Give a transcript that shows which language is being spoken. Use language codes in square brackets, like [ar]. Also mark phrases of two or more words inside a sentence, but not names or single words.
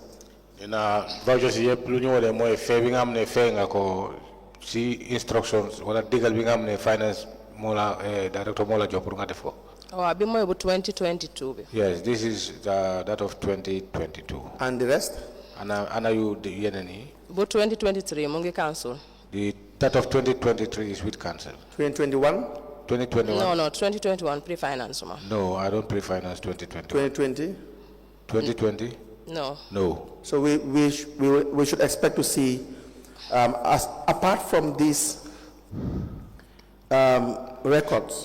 [en] Vouchers instructions [wo] wala digal bi nga xamne [en] finance director [wo] mola jox pour nga def ko. Bi moy bu 2022 bi. [en] Yes, this is that of 2022. And the rest? [wo] Ana you the yeneni? Bu 2023 mo ngi cancel. [en] That of 2023 is with cancel. 2021? 2021? No, 2021 pre-finance. No, I don't pre-finance 2020. 2020? 2020? No. No. So we should expect to see, apart from these records.